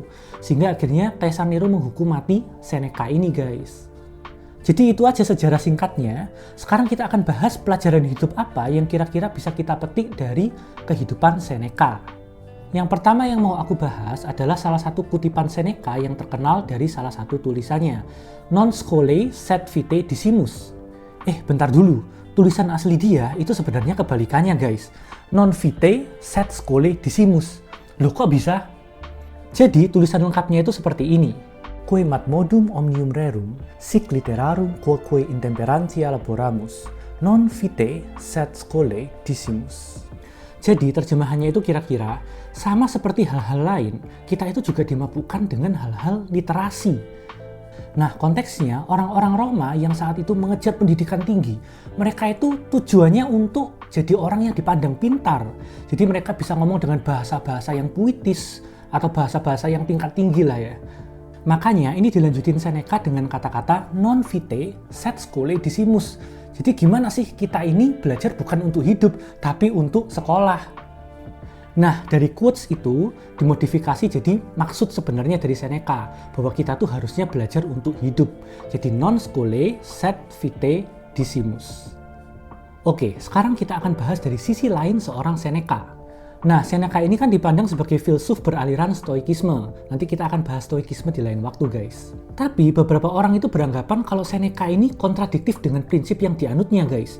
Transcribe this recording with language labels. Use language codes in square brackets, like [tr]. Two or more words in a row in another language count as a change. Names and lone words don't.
[id] Sehingga akhirnya Kaisar Nero menghukum mati Seneca ini guys. Jadi itu aja sejarah singkatnya. Sekarang kita akan bahas pelajaran hidup apa yang kira-kira bisa kita petik dari kehidupan Seneca. Yang pertama yang mau aku bahas adalah salah satu kutipan Seneca yang terkenal dari salah satu tulisannya. [la] Non scholae sed vitae decimus. [id] Bentar dulu. Tulisan asli dia itu sebenarnya kebalikannya guys. [la] Non vitae sed scholae decimus. [id] Loh kok bisa? Jadi tulisan lengkapnya itu seperti ini. [la] Quae modum omnium rerum, sic literarum quoque intemperantia laboramus, non vitae sed scholae decimus. [id] Jadi terjemahannya itu kira-kira sama seperti hal-hal lain, kita itu juga dimabukkan dengan hal-hal literasi. Nah, konteksnya orang-orang Roma yang saat itu mengejar pendidikan tinggi, mereka itu tujuannya untuk jadi orang yang dipandang pintar. Jadi mereka bisa ngomong dengan bahasa-bahasa yang puitis atau bahasa-bahasa yang tingkat tinggi lah ya. Makanya ini dilanjutin Seneca dengan kata-kata [la] non vitae sed scholae decimus. [id] Jadi gimana sih kita ini belajar bukan untuk hidup, tapi untuk sekolah. Nah, dari quotes itu dimodifikasi jadi maksud sebenarnya dari Seneca, bahwa kita tuh harusnya belajar untuk hidup. [la] Jadi non scholae sed vitae decimus. [id] Oke, sekarang kita akan bahas dari sisi lain seorang Seneca. Nah, Seneca ini kan dipandang sebagai filsuf beraliran stoikisme. Nanti kita akan bahas stoikisme di lain waktu, guys. Tapi beberapa orang itu beranggapan kalau Seneca ini kontradiktif dengan prinsip yang dianutnya, guys.